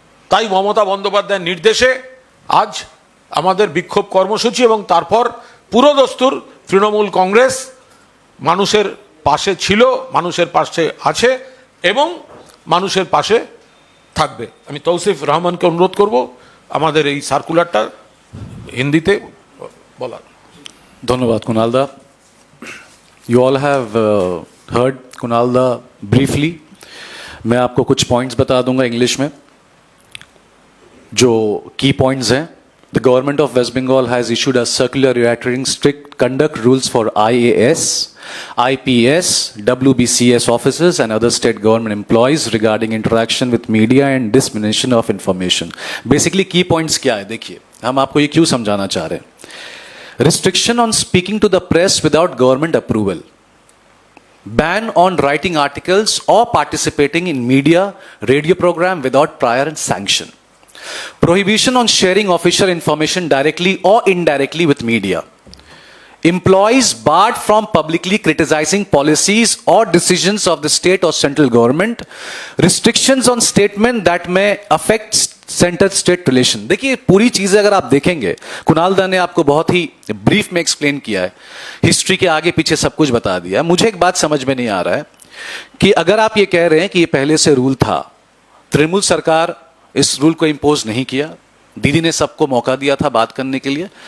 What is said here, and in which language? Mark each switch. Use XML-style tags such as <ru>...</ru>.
<bn>তাই মমতা বন্দ্যোপাধ্যায়ের নির্দেশে আজ আমাদের বিক্ষোভ কর্মসূচি, এবং তারপর পুরোদস্তুর তৃণমূল কংগ্রেস মানুষের পাশে ছিল, মানুষের পাশে আছে এবং মানুষের পাশে থাকবে। আমি তৌসিফ রহমানকে অনুরোধ করব আমাদের এই সার্কুলারটা হিন্দিতে বলার। ধন্যবাদ কুণাল দা।</bn> <en>You all have heard Kunal da briefly.</en> <hi>मैं आपको कुछ पॉइंट्स बता दूंगा इंग्लिश में जो की पॉइंट्स हैं.</hi> <en>The government of West Bengal has issued a circular reiterating strict conduct rules for IAS, IPS, WBCS officers and other state government employees regarding interaction with media and dissemination of information. Basically key points</en> <hi>क्या है देखिए, हम आपको ये क्यों समझाना चाह रहे हैं.</hi> <en>Restriction on speaking to the press without government approval. Ban on writing articles or participating in media, radio program without prior sanction. Prohibition on sharing official information directly or indirectly with media. Employees barred from publicly criticizing policies or decisions of the state or central government. Restrictions on statement that may affect centre state relation.</en> <hi>देखिए पूरी चीजें अगर आप देखेंगे, कुणाल दा ने आपको बहुत ही ब्रीफ में एक्सप्लेन किया है, हिस्ट्री के आगे पीछे सब कुछ बता दिया. मुझे एक बात समझ में नहीं आ रहा है कि अगर आप ये कह रहे हैं कि ये पहले से रूल था, तृणमूल सरकार इस रूल को इम्पोज नहीं किया। दीदी ने सबको मौका दिया था बात करने के लिए।</hi>